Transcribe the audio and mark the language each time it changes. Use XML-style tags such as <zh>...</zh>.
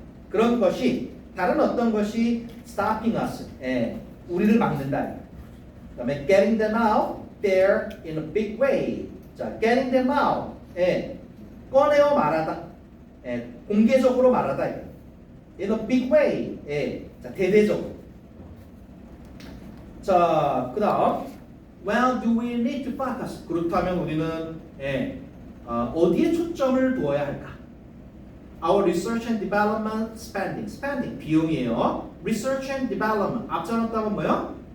<ko>그런 것이 다른 어떤 것이</ko> <en>stopping us,</en> <ko>우리를 막는다. 그다음에</ko> <en>getting them out there in a big way.</en> <ko>자,</ko> <en>getting them out,</en> <ko>꺼내어 말하다, 공개적으로 말하다.</ko> <en>in a big way, 자, 대대적으로. 자, 그다음 where do we need to focus?</en> <ko>그렇다면 우리는 어디에 초점을 두어야 할까?</ko> <en>Our research and development spending</en> <ko>비용이에요.</ko> <en>Research and development</en> <ko>앞서는 답은 뭐요?</ko>